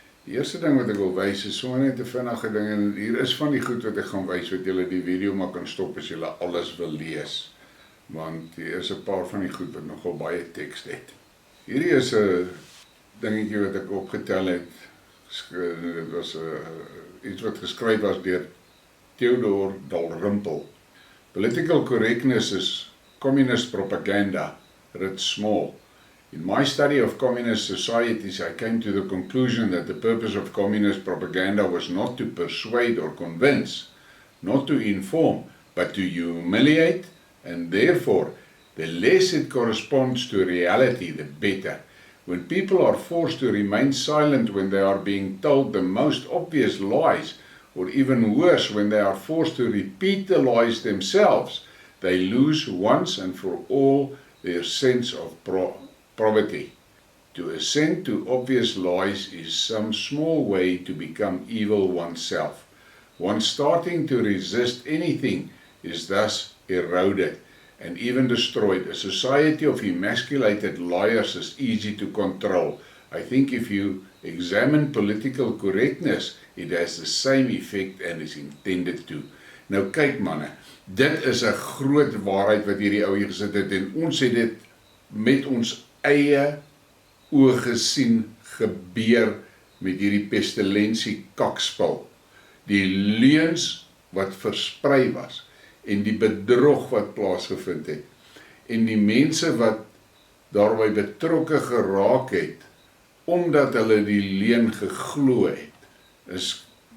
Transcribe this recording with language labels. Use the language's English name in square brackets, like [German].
[Afrikaans] Die eerste ding wat ek wil wys is sommer net 'n vinnige ding, en hier is van die goed wat ek gaan wys, wat julle die video maar kan stop as julle alles wil lees. Want hier is 'n paar van die goed wat nogal baie teks het. Hierdie is 'n dingetjie wat ek opgetel het. Dit was iets wat geskryf was deur Theodor Dalrymple. [English] Political correctness is communist propaganda, writ small. In my study of communist societies, I came to the conclusion that the purpose of communist propaganda was not to persuade or convince, not to inform, but to humiliate, and therefore, the less it corresponds to reality, the better. When people are forced to remain silent when they are being told the most obvious lies, or even worse, when they are forced to repeat the lies themselves, they lose once and for all their sense of probity. To assent to obvious lies is some small way to become evil oneself. One starting to resist anything is thus eroded and even destroyed. A society of emasculated liars is easy to control. I think if you examine political correctness, it has the same effect and is intended to. [Afrikaans] Nou kyk manne, dit is 'n groot waarheid wat hierdie ou hier gesit het, en ons het dit met ons eie oë gesien gebeur met hierdie pestilensie kakspul. Die leuns wat versprei was, en die bedrog wat plaasgevind het, en die mense wat daarby betrokke geraak het, omdat hulle die leuen geglo het, is